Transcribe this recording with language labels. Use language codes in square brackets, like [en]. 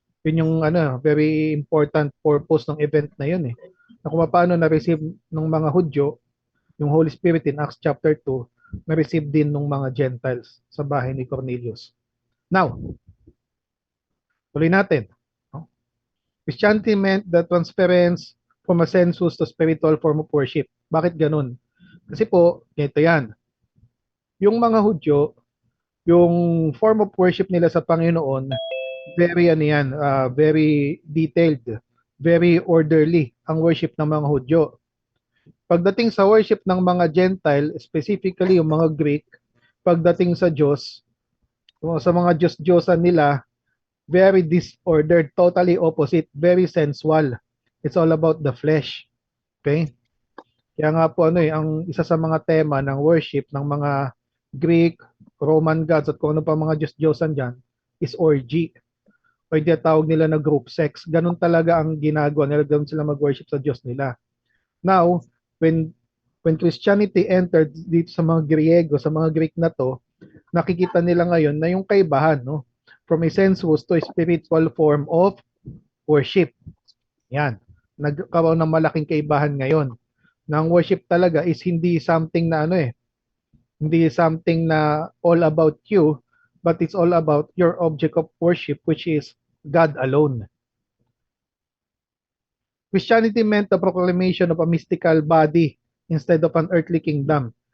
[tl] Yun yung [en] very important purpose [tl] ng event na yun eh. Na kung paano na-receive ng mga Hudyo yung Holy Spirit in Acts chapter 2, na-receive din ng mga Gentiles sa bahay ni Cornelius. Now, tuloy natin. [en] Christianity meant the transference from a sensuous to spiritual form of worship. [tl] Bakit ganun? Kasi po, ganito yan. Yung mga Hudyo, yung [en] form of worship [tl] nila sa Panginoon, [en] very detailed, very orderly [tl] ang worship ng mga Hudyo. Pagdating sa worship ng mga Gentile, specifically yung mga Greek, pagdating sa Diyos, sa mga Diyos-Diyosan nila, [en] very disordered, totally opposite, very sensual. It's all about the flesh. Okay? [tl] Kaya nga po ang isa sa mga tema ng worship ng mga Greek, Roman gods at kung ano pa mga Diyos-Diyosan dyan is orgy. O yung tawag nila na group sex. Ganun talaga ang ginagawa nila. Ganun sila mag-worship sa Diyos nila. [en] Now, when Christianity entered [tl] dito sa mga Griego, sa mga Greek na to, nakikita nila ngayon na yung kaibahan, [en] from a sensuous to a spiritual form of worship. [tl] Yan. Nagkaroon ng malaking kaibahan ngayon. Na ang worship talaga is hindi something na [en] hindi something na all about you, but it's all about your object of worship, which is God alone. Christianity meant the proclamation of a mystical body instead of an earthly kingdom.